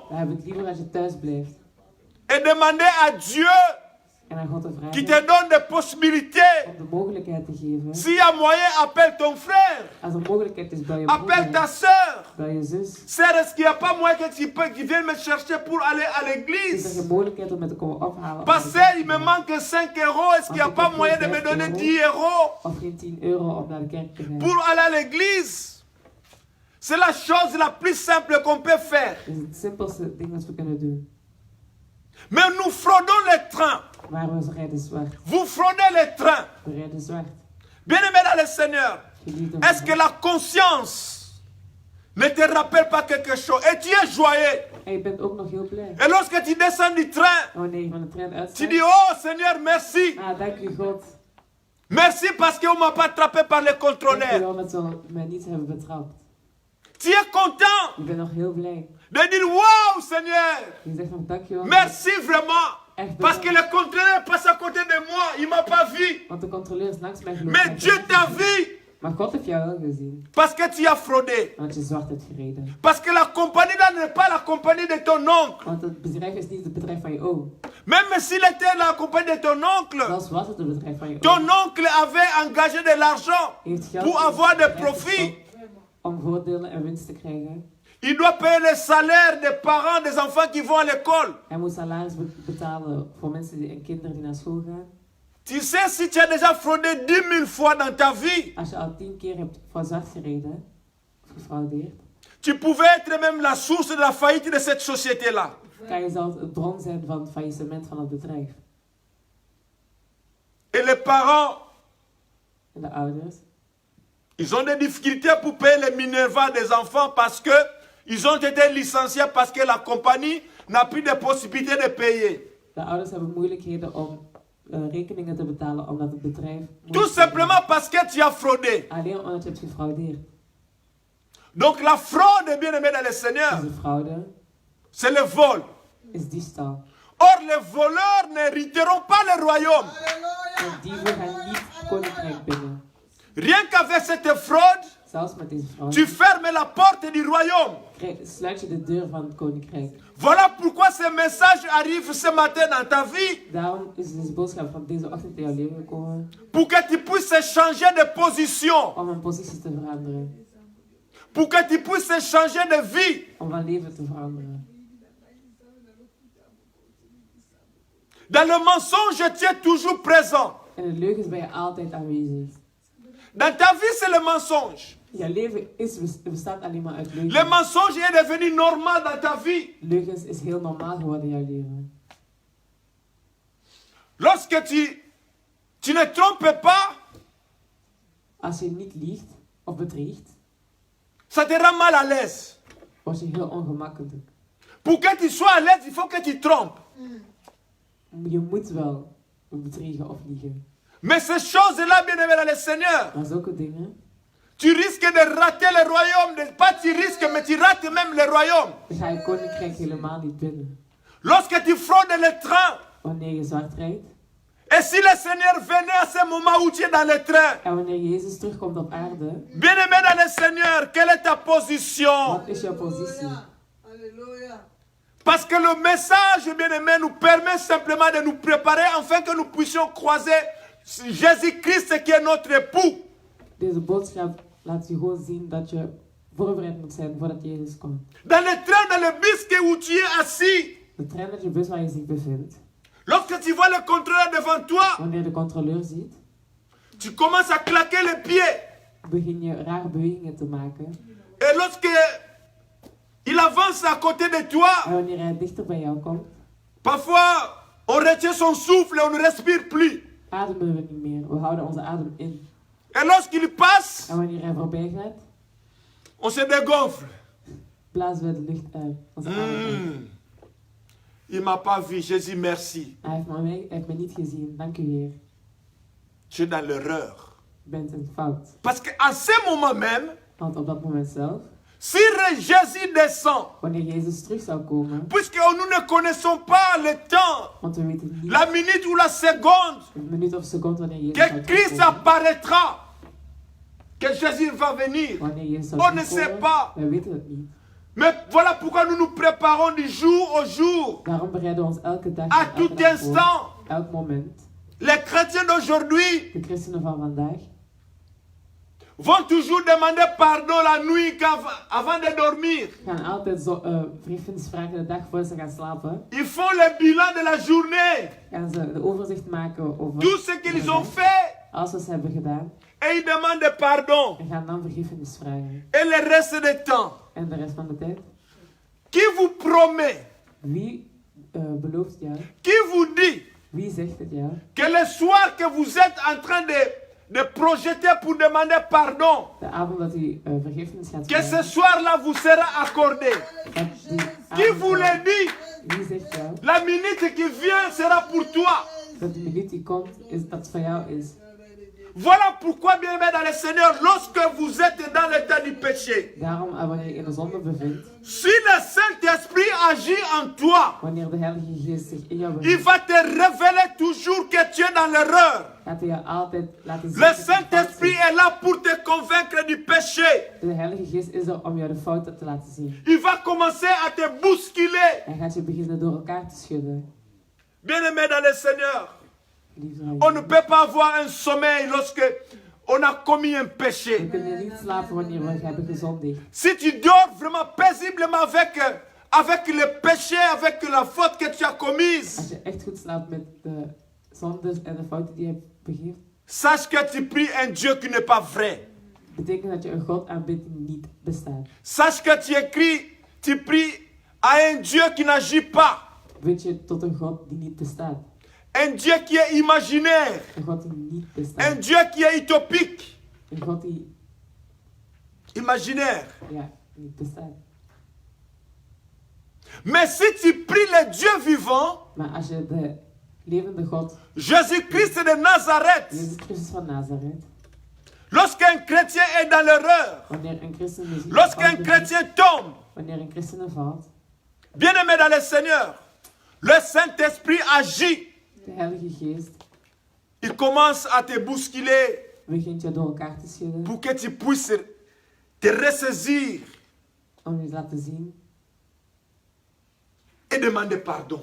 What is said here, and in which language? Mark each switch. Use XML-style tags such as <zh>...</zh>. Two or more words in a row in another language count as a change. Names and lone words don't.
<nl>dan heb ik het liever als je thuis blijft.</nl> <fr>et demander à Dieu</fr> <nl>En aan God te</nl> <fr>qui</fr> <nl>vragen</nl> <fr>te donne des possibilités.</fr> <nl>om de mogelijkheid te geven.</nl> <fr>S'il y a moyen, appelle ton frère,</fr> <nl>Als er mogelijkheid is bij je</nl> <fr>appelle ta</fr> <nl>broer,</nl> <fr>soeur.</fr> <nl>bij je zus,</nl> <fr>Sœur, est-ce qu'il n'y a pas moyen que tu viennes me chercher pour aller à</fr> <nl>is er</nl> <fr>l'église?</fr> <nl>geen mogelijkheid om me te komen ophalen.</nl> <fr>Pasteur, il me manque 5 euros. Est-ce qu'il n'y a pas moyen de me donner 10 euros</fr> <nl>Of geen 10 euro om naar de kerk te gaan.</nl> <fr>pour aller à l'église? C'est la chose la plus simple qu'on peut faire.</fr> <nl>Dat is het simpelste ding dat we kunnen doen.</nl> <fr>Mais nous fraudons les trains.</fr> <nl>Maar we rijden zwart.</nl> <fr>Vous fraudez les trains.</fr> <nl>We rijden zwart.</nl> <fr>Bien-aimé dans le Seigneur,</fr> <nl>Geliefde</nl> <fr>est-ce</fr> <nl>van</nl> <fr>que la conscience ne te rappelle pas quelque chose? Et tu es joyeux.</fr> <nl>En je bent ook nog heel blij.</nl> <fr>Et lorsque tu descends du train,</fr> <nl>En wanneer je van de trein</nl> <fr>tu</fr> <nl>uitstapt.</nl> <fr>dis, oh Seigneur, merci.</fr> <nl>Dank u God.</nl> <fr>Merci parce qu'on ne m'a pas attrapé par les</fr> <nl>Dank u</nl> <fr>contrôleurs.</fr> <nl>wel dat ze mij niet hebben betrapt.</nl> <fr>Tu es content</fr> <nl>Ik ben nog heel blij.</nl> <fr>de dire, wow Seigneur,</fr> <nl>Je zegt van dank je wel.</nl> <fr>merci vraiment.</fr> <nl>Echt</nl> <fr>Parce que</fr> <nl>bedankt.</nl> <fr>le contrôleur passe à côté de moi, il ne m'a pas vu.</fr> <nl>Want de controleur is langs mij gelopen.</nl> <fr>Mais</fr> <nl>Hij</nl> <fr>Dieu</fr> <nl>heeft</nl> <fr>t'a</fr> <nl>mij gezien.</nl> <fr>vu</fr> <nl>Maar God heeft jou wel gezien.</nl> <fr>parce que tu as fraudé.</fr> <nl>Want je zwart hebt gereden.</nl> <fr>Parce que la compagnie là n'est pas la compagnie de ton oncle.</fr> <nl>Want het bedrijf is niet het bedrijf van je oom.</nl> <fr>Même s'il était la compagnie de ton oncle,</fr> <nl>Zelfs was het bedrijf van je oom.</nl> <fr>ton oncle avait engagé de l'argent</fr> <nl>Hij heeft geld</nl> <fr>pour</fr> <nl>in</nl> <fr>avoir</fr> <nl>het</nl> <fr>des</fr> <nl>bedrijf</nl> <fr>profits.</fr> <nl>gestopt om voordelen en winst te krijgen.</nl> <fr>Il doit payer les salaires des parents des enfants qui vont à l'école.</fr> <nl>Hij moet salaris betalen voor mensen en kinderen die naar school gaan.</nl> <fr>Tu sais, si tu as déjà fraudé 10 000 fois dans ta vie,</fr> <nl>Als je al 10 keer hebt voor zwart gereden, of gefraudeerd,</nl> <fr>tu pouvais être même la source de la faillite de cette société-là.</fr> <nl>kan je zelfs het bron zijn van het faillissement van het bedrijf.</nl> <fr>Et les parents,</fr> <nl>En de ouders,</nl> <fr>ils ont des difficultés pour payer les Minerva des enfants parce que ils ont été licenciés parce que la compagnie n'a plus de possibilité de payer.</fr> <nl>de ouders hebben moeilijkheden om rekeningen te betalen omdat het bedrijf...</nl> <fr>Tout simplement parce que tu as fraudé.</fr> <nl>Alleen omdat je hebt gefraudeerd.</nl> <fr>Donc la fraude, bien-aimé dans le Seigneur,</fr> <nl>Dus de fraude</nl> <fr>c'est le vol.</fr> <nl>is diefstal.</nl> <fr>Or, les voleurs n'hériteront pas le royaume.</fr> <nl>En dieven gaan niet het koninkrijk binnen.</nl> <fr>Rien qu'avec cette fraude,</fr> <nl>Zelfs met deze fraude</nl> <fr>tu fermes la porte du royaume.</fr> <nl>sluit je de deur van het koninkrijk.</nl> <fr>Voilà pourquoi ce message arrive ce matin dans ta vie.</fr> <nl>Daarom is deze boodschap van deze ochtend in jouw leven gekomen.</nl> <fr>Pour que tu puisses changer de position.</fr> <nl>Om een positie te veranderen.</nl> <fr>Pour que tu puisses changer de vie.</fr> <nl>Om van leven te veranderen.</nl> <fr>Dans le mensonge, tu es toujours présent.</fr> <nl>In de leugens ben je altijd aanwezig.</nl> <fr>Dans ta vie, c'est le mensonge.</fr> <nl>Jouw leven bestaat alleen maar uit leugens.</nl> <fr>Le mensonge est devenu normal dans ta vie.</fr> <nl>Leugens is heel normaal geworden in jouw leven.</nl> <fr>Lorsque tu ne trompes pas,</fr> <nl>Als je niet liegt of bedriegt,</nl> <fr>ça te rend mal à l'aise.</fr> <nl>word je heel ongemakkelijk.</nl> <fr>Pour que tu sois à l'aise, il faut que tu trompes.</fr> <nl>Je moet wel bedriegen of liegen.</nl> <fr>Mais ces choses-là, bien-aimés dans le Seigneur,</fr> <nl>Maar zulke dingen,</nl> <fr>tu risques de rater le royaume. Pas tu risques, mais tu rates même le royaume.</fr> <nl>dan ga je koninkrijk helemaal niet binnen.</nl> <fr>Lorsque tu fraudes le train,</fr> <nl>Wanneer je zwart rijdt</nl> <fr>et si le Seigneur venait à ce moment où tu es dans le train,</fr> <nl>en wanneer Jezus terugkomt op aarde,</nl> <fr>bien-aimé dans le Seigneur, quelle est ta position?</fr> <nl>wat is jouw positie?</nl> <fr>Alléluia. Parce que le message, bien-aimé, nous permet simplement de nous préparer afin que nous puissions croiser Jésus-Christ qui est notre époux.</fr> <nl>Deze boodschap laat je gewoon zien dat je voorbereid moet zijn voordat Jezus komt.</nl> <fr>Dans le train, dans le bus où tu es assis,</fr> <nl>De trein met je bus waar je zich bevindt,</nl> <fr>lorsque tu vois le contrôleur devant toi,</fr> <nl>wanneer de controleur ziet,</nl> <fr>tu commences à claquer les pieds.</fr> <nl>begin je rare bewegingen te maken.</nl> <fr>Et lorsque il avance à côté de toi,</fr> <nl>En wanneer hij dichter bij jou komt,</nl> <fr>parfois on retient son souffle et on ne respire plus.</fr> <nl>ademen we niet meer. We houden onze adem in.</nl> <fr>Et lorsqu'il passe,</fr> <nl>En wanneer hij voorbij gaat,</nl> <fr>on se dégonfle.</fr> <nl>blazen we de lucht uit. Onze adem uit.</nl> <fr>Il m'a pas vu, Jésus, merci.</fr> <nl>Hij heeft me niet gezien. Dank u, Heer.</nl> <fr>Tu es dans l'erreur.</fr> <nl>Je bent in fout.</nl> <fr>Parce qu'à ce moment même,</fr> <nl>Want op dat moment zelf,</nl> <fr>si Jésus descend,</fr> <nl>wanneer Jezus terug zou komen,</nl> <fr>puisque nous ne connaissons pas le temps,</fr> <nl>want we weten niet</nl> <fr>la minute ou la seconde,</fr> <nl>een minuut of seconde wanneer Jezus</nl> <fr>que</fr> <nl>zou</nl> <fr>Christ</fr> <nl>terugkomen.</nl> <fr>apparaîtra, que Jésus va venir.</fr> <nl>Wanneer Jezus zou</nl> <fr>On ne</fr> <nl>terugkomen,</nl> <fr>sait pas.</fr> <nl>wij weten het niet.</nl> <fr>Mais voilà pourquoi nous nous préparons du jour au jour,</fr> <nl>Daarom bereiden we ons elke dag</nl> <fr>à</fr> <nl>en elke</nl> <fr>tout</fr> <nl>dag</nl> <fr>instant.</fr> <nl>voor, elk moment.</nl> <fr>Les chrétiens d'aujourd'hui</fr> <nl>De christenen van vandaag</nl> <fr>vont toujours demander pardon la nuit avant de dormir.</fr> <nl>gaan altijd vergiffenis vragen de dag voor ze gaan slapen.</nl> <fr>Ils font le bilan de la journée,</fr> <nl>Gaan ze de overzicht maken over</nl> <fr>tout ce qu'ils</fr> <nl>de</nl> <fr>ont</fr> <nl>dag,</nl> <fr>fait,</fr> <nl>alles wat ze hebben gedaan.</nl> <fr>et ils demandent pardon.</fr> <nl>En gaan dan vergiffenis vragen.</nl> <fr>Et le reste du temps,</fr> <nl>En de rest van de tijd.</nl> <fr>qui vous promet,</fr> <nl>Wie belooft jou?</nl> <fr>qui vous dit</fr> <nl>Wie zegt het jou?</nl> <fr>que le soir que vous êtes en train de projeter pour demander pardon,</fr> <nl>De avond dat u vergiffenis gaat</nl> <fr>que ce</fr> <nl>vragen.</nl> <fr>soir-là vous sera accordé?</fr> <nl>Dat die</nl> <fr>Qui</fr> <nl>avond</nl> <fr>vous le dit?</fr> <nl>Wie zegt jou?</nl> <fr>La minute qui vient sera pour toi.</fr> <nl>Dat de minuut die komt, dat het van jou is.</nl> <fr>Voilà pourquoi, bien-aimés dans le Seigneur, lorsque vous êtes dans l'état du péché,</fr> <nl>Daarom, wanneer je in de zonde bevindt,</nl> <fr>si le Saint-Esprit agit en toi,</fr> <nl>wanneer de Heilige Geest zich in jou</nl> <fr>il</fr> <nl>bevindt,</nl> <fr>va te révéler toujours que tu es dans l'erreur.</fr> <nl>gaat hij jou altijd laten zien.</nl> <fr>Le</fr> <nl>dat je fout</nl> <fr>Saint-Esprit</fr> <nl>zit.</nl> <fr>est là pour te convaincre du péché.</fr> <nl>De Heilige Geest is er om jou de fouten te laten zien.</nl> <fr>Il va commencer à te bousculer.</fr> <nl>Hij gaat je beginnen door elkaar te schudden.</nl> <fr>Bien-aimés dans le Seigneur,</fr> <nl>Lieve</nl> <fr>on ne peut pas avoir un sommeil lorsque on a commis un</fr> <nl>We</nl> <fr>péché.</fr> <nl>kunnen niet slapen wanneer we hebben gezondigd.</nl> <fr>Si tu dors vraiment paisiblement avec le péché, avec la faute que tu as commise,</fr> <nl>Als je echt goed slaapt met de zondes en de fouten die je hebt begeeft,</nl> <fr>sache que tu pries un Dieu qui n'est pas vrai.</fr> <nl>betekent dat je een God aanbidt die niet bestaat.</nl> <fr>Sache que tu pries à un Dieu qui n'agit pas.</fr> <nl>Bid je tot een God die niet bestaat.</nl> <fr>Un Dieu qui est imaginaire.</fr> <nl>Een God die niet</nl> <fr>Un</fr> <nl>bestaat.</nl> <fr>Dieu qui est utopique.</fr> <nl>Een God die,</nl> <fr>Imaginaire.</fr> <nl>ja, niet bestaat.</nl> <fr>Mais si tu pries le Dieu vivant,</fr> <nl>Maar als je de levende God,</nl> <fr>Jésus-Christ de Nazareth,</fr> <nl>Jezus Christus van Nazareth,</nl> <fr>lorsqu'un chrétien est dans l'erreur,</fr> <nl>wanneer een christen is in</nl> <fr>lorsqu'un</fr> <nl>fout bevindt,</nl> <fr>chrétien tombe,</fr> <nl>wanneer een christen valt,</nl> <fr>bien-aimé dans le Seigneur, le Saint-Esprit agit.</fr> <nl>de Heilige Geest,</nl> <fr>Il commence à te bousculer</fr> <nl>begint je door elkaar te schudden.</nl> <fr>pour que tu puisses te ressaisir</fr> <nl>Om je te laten zien.</nl> <fr>et demander pardon.</fr>